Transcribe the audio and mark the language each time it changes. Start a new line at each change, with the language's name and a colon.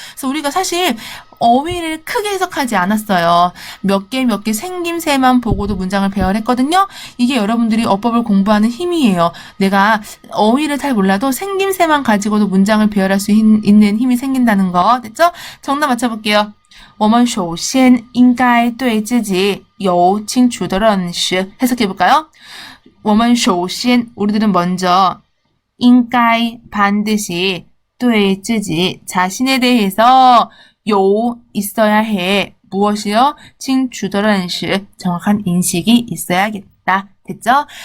Korean: 그래서 우리가 사실 어휘를 크게 해석하지 않았어요. 몇 개 생김새만 보고도 문장을 배열했거든요. 이게 여러분들이 어법을 공부하는 힘이에요. 내가 어휘를 잘 몰라도 생김새만 가지고도 문장을 배열할 수 있는 힘이 생긴다는 거. 됐죠? 정답 맞춰볼게요.
Chinese: 我们首先应该对自己有清楚的认识.
Korean: 해석해볼까요?
Chinese: 我们首先
Korean: 우리들은 먼저 应该 반드시
Chinese: 对自己
Korean: 자신에 대해서 有 있어야 해. 무엇이요?
Chinese: 清楚的认识
Korean: 정확한 인식이 있어야겠다. 됐죠?